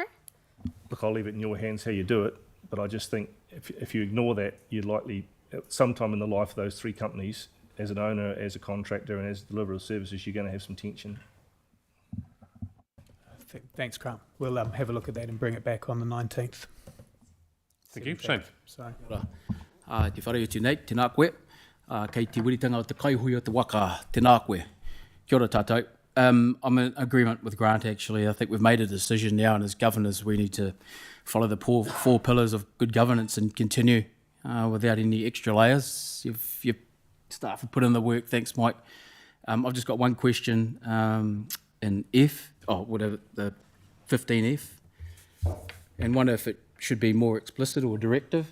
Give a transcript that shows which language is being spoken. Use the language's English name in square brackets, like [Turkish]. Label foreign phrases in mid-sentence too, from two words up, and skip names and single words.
[English] Look, I'll leave it in your hands how you do it, but I just think if you ignore that, you're likely, sometime in the life of those three companies, as an owner, as a contractor, and as a deliverer of services, you're going to have some tension. Thanks, Grant. We'll have a look at that and bring it back on the 19th. Thank you. Shane. So, [Māori] Te whare uti nei, tēnā koe. Kei te wiritanga o te kaihui o te waka, tēnā koe. Kia ora tātou. [English] I'm in agreement with Grant, actually. I think we've made a decision now, and as governors, we need to follow the four pillars of good governance and continue without any extra layers. Your staff have put in the work. Thanks, Mike. I've just got one question in F, whatever, the 15F, and wonder if it should be more explicit or directive.